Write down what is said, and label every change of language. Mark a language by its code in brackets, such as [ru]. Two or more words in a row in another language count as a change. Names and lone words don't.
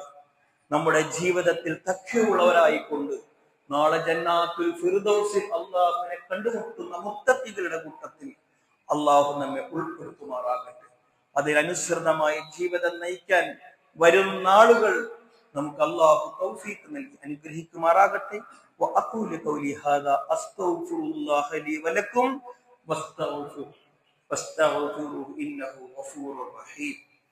[ml] നമ്മുടെ ജീവിതത്തിൽ തഖ്വയുള്ളവരായിക്കൊണ്ട് നാളെ ജന്നാത്തുൽ ഫിർദൗസിൽ അള്ളാഹുവിനെ കണ്ടുമുട്ടുന്ന മുത്തഖികളുടെ കൂട്ടത്തിൽ അള്ളാഹു നമ്മെ ഉൾപ്പെടുത്തുമാറാകട്ടെ. അതിനനുസൃതമായി ജീവിതം നയിക്കാൻ വരും നാളുകൾ നമുക്ക് അള്ളാഹു തൗഫീഖ് നൽകി അനുഗ്രഹിക്കുമാറാകട്ടെ. [ar] وأقول قولي هذا أستغفر الله لي ولكم واستغفروه إنه غفور رحيم.